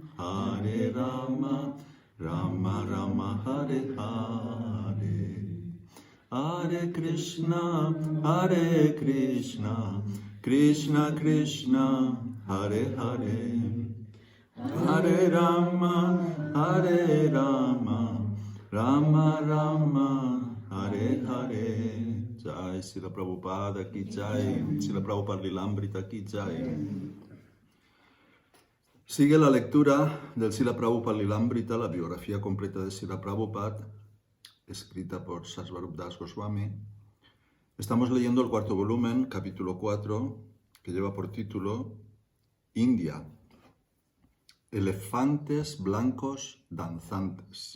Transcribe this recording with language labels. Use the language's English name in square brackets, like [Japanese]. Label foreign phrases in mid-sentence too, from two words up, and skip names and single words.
[Sanskrit] राम राम, हरे हरे, हरे कृष्ण, कृष्ण कृष्ण, हरे हरे, हरे राम, राम राम, हरे हरे. [Hindi] जय श्रील प्रभुपाद की जय, श्रील प्रभुपाद लीलामृत की जय. [Spanish] Sigue la lectura del Srila Prabhupada Lilamrita, la biografía completa de Srila Prabhupada, escrita por Swarup Das Goswami. Estamos leyendo el cuarto volumen, capítulo 4, que lleva por título India, elefantes blancos danzantes.